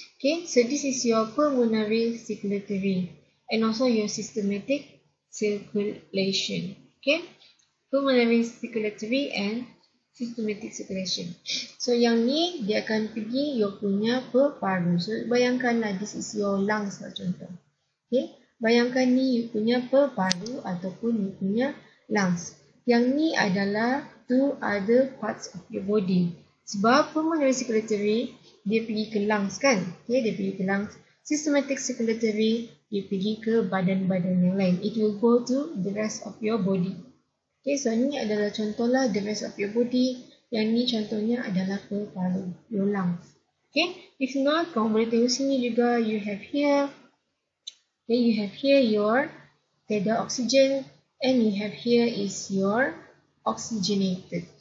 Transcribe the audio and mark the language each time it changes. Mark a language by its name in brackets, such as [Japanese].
[English] Okay, so this is your pulmonary circulatory and also your systematic circulation. Okay, pulmonary circulatory and systematic circulation. [Malay] So yang ni dia akan pergi your punya paru. So bayangkanlah [English] this is your lungs [Malay] lah contoh. Okay, bayangkan ni you punya paru ataupun you punya lungs. Yang ni adalah [English] two other parts of your body. [Malay] Sebab pulmonary circulatory dia pergi ke lungs kan? Okay, dia pergi ke lungs. Systematic circulatory dia pergi ke badan-badan yang lain. [English] It will go to the rest of your body. Okay, so [Malay] ni adalah contohlah [English] the rest of your body. [Malay] Yang ni contohnya adalah paru, [English] your lungs. Okay, if not, [Malay] kamu boleh tengok sini juga, [English] you have here. Okay, you have here your [Malay] tiada oksigen, [English] and you have here is your oxygenated.